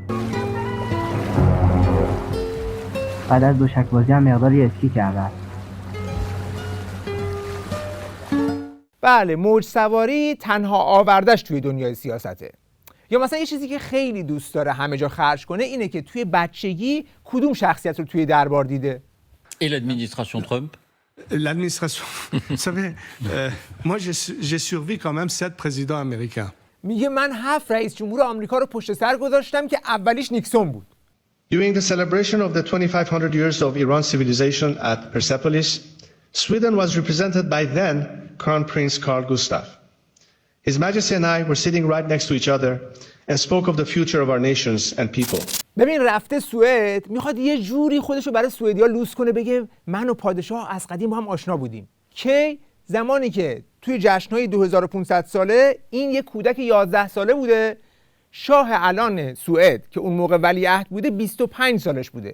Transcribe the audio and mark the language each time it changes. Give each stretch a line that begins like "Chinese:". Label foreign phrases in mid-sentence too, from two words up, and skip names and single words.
Persian: بعد از دوشک بازی هم مقداری اسکی کردم. بله، موج سواری تنها آوردش توی دنیای سیاسته. یا مثلا یه چیزی که خیلی دوست داره همه جا خرج کنه اینه که توی بچگی کدوم شخصیت رو توی دربار دیده.
French: Et l'administration Trump? L'administration, vous savez, moi j'ai survécu quand même 7 présidents américains.
Persian: میگه من 7 رئیس جمهور آمریکا رو پشت سر گذاشتم که اولیش نیکسون بود.
English: During the celebration of the 2500 years of Iran civilization at Persepolis, Sweden was represented by then Crown Prince Carl Gustaf. His Majesty and I were sitting right next to each other and spoke of the future of our nations and people.
Persian: ببین رفته سوئد، میخواد یه جوری خودشو برای سوئدیا لوس کنه، بگه من و پادشاه از قدیم با هم آشنا بودیم. کی؟ زمانی که توی جشن‌های 2500 ساله این یه کودک 11 ساله بوده، شاه الان سوئد که اون موقع ولیعهد بوده 25 سالش بوده.